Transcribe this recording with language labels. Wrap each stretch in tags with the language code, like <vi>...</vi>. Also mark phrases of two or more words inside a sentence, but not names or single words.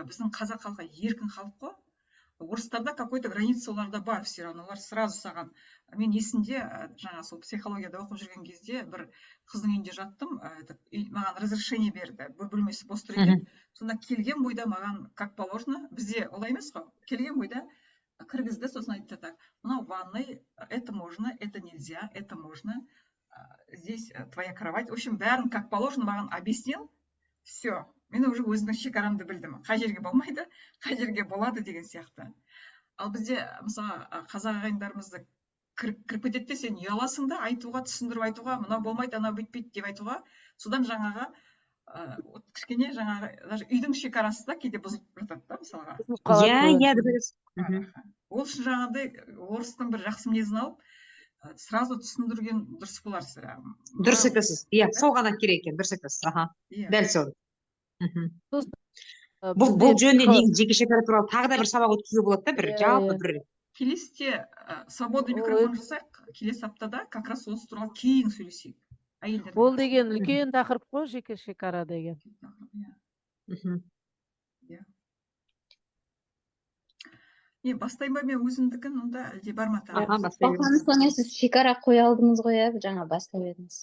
<kk>Біздің қазақ халқы еркін халық қой. Орыстарда</kk> <ru>какой-то граница</ru> <kk>оларда бар,</kk> <ru>все равно</ru> <kk>олар сразу саған. Мен есімде жаңа сол психологияда оқып жүрген кезде бір қыздың үйінде жаттым, маған разрешение берді, бөлмесі бос тұр екен. Сонда келген бойда маған</kk> <ru>как положено,</ru> <kk>бізде олай емес қой, келген бойда кіргізді, сосын айтты так, мынау ванной,</kk> <ru>это можно, это нельзя, это можно, здесь твоя кровать. В общем,</ru> <kk>бәрін</kk> <ru>как положено</ru> <kk>маған объяснил. Все, мен уже өзімнің шекарамды білдім. Қай жерге болмайды, қай жерге болады деген сияқты. Ал бізде, мысалы, қазақ ағайындарымызды кіріп кетеді, сен ұяласың да, айтуға, түсіндіріп айтуға, мынау болмайды, анау бүйтпейді деп айтуға. Содан жаңағы кішкене жаңағы даже үйдің шекарасы да кейде бұзылып жатады да, мысалға. иә дұрыс. Ол үшін жаңағыдай орыстың бір жақсы мінезін алып, сразу түсіндірген дұрыс болар сірә. Дұрыс айтасыз. Иә, сол ғана керек екен, дұрыс айтасыз. Аха. Дәл сол. Бұл жөнінде негізі жеке шекара туралы тағы да бір сабақ өткізу болады да, бір жалпы бір. Келесіде</kk> <ru>свободный микрофон</ru> <kk>жасайық, келесі аптада</kk> <ru>как раз</ru> <kk>осы туралы кейін сөйлесейік. Ол деген үлкен тақырып қой, жеке шекара деген. Бастайын ба мен өзімдікін, онда әлде бар ма тағы? Соны сіз шекара қоя алдыңыз ғой, жаңа бастап едіңіз.</kk>